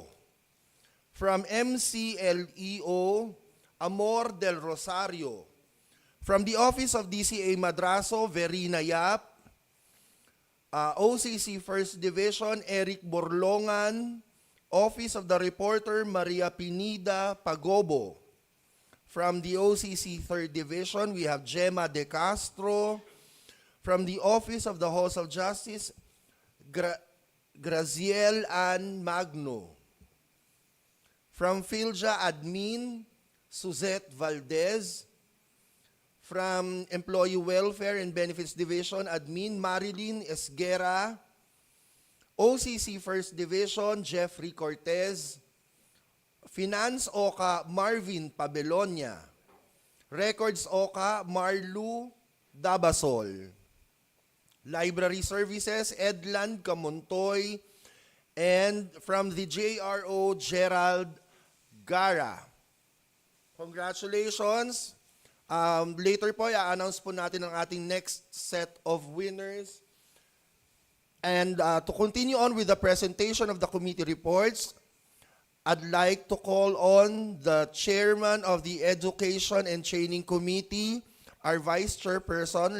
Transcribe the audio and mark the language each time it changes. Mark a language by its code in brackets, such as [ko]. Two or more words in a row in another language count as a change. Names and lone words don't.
[en] From MCLEO, Amor del Rosario. From the Office of DCA Madraso, Verina Yap. OCC 1st Division, Eric Borlongan. Office of the Reporter, Maria Pinida Pagobo. From the OCC 3rd Division, we have Gemma De Castro. From the Office of the House of Justice, Graziel Ann Magno. From Filja Admin, Suzette Valdez. From Employee Welfare and Benefits Division, Admin Marilyn Esguera. OCC 1st Division, Jeffrey Cortez. Finance OCA, Marvin Pabelonia. Records OCA, Marlu Dabasol. Library Services, Edland Camontoy. And from the JRO, Gerald Gara. [tl] Congratulations. Later po, i-announce po natin ang ating [en] next set of winners. And to continue on with the presentation of the committee reports, I'd like to call on the chairman of the Education and Training Committee, our vice chairperson.